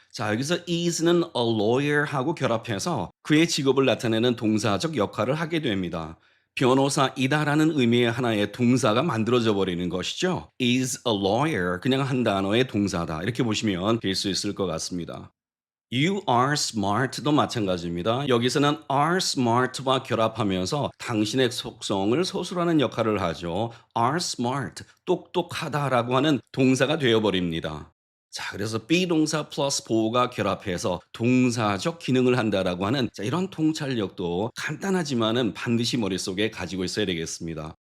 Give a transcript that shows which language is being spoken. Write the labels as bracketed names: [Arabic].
[Korean] 자, 여기서 is는 [English] a lawyer [Korean] 하고 결합해서 그의 직업을 나타내는 동사적 역할을 하게 됩니다. 변호사이다라는 의미의 하나의 동사가 만들어져 버리는 것이죠. [English] is a lawyer [Korean] 그냥 한 단어의 동사다. 이렇게 보시면 될 수 있을 것 같습니다. [English] You are smart [Korean] 도 마찬가지입니다. 여기서는 [English] are smart [Korean] 와 결합하면서 당신의 속성을 서술하는 역할을 하죠. [English] are smart, [Korean] 똑똑하다라고 하는 동사가 되어버립니다. 자, 그래서 비동사 플러스 보호가 결합해서 동사적 기능을 한다라고 하는 자, 이런 통찰력도 간단하지만은 반드시 머릿속에 가지고 있어야 되겠습니다.